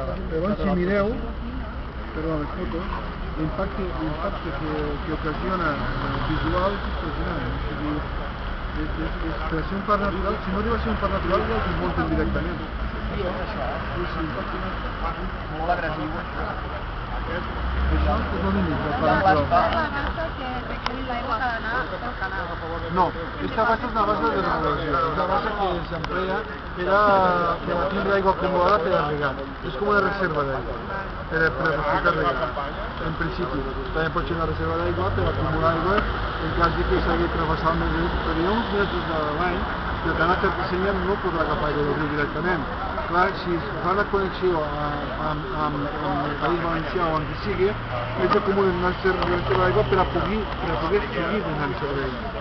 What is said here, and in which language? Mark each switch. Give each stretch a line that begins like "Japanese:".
Catalan: Llavors si mireu, perdó, les fotos, l'impacte que ocasiona visual és impressionant. Per ser un parc natural, si no arriba a ser un parc natural ja el desmunten directament. Sí, és l'impacte molt agressiu. Això és el límit del parc natural. la bassa que recull l'aigua que ha d'anar al canal.
Spanish: No, esta base es una base de regulación, es una base que se emplea para
Catalan: tindre aigua acumulada per a regar. És com una reserva d'aigua, per a regar, en principi. També pot ser una reserva d'aigua per acumular aigua en cas de que s'hagi travessat més per uns mesos de l'any, que el canal que dissenya no podrà agafar aigua del riu directament. Clar, si es fa la connexió amb el País Valencià o on sigui, ells acumulen una reserva d'aigua per a poder seguir donant servei.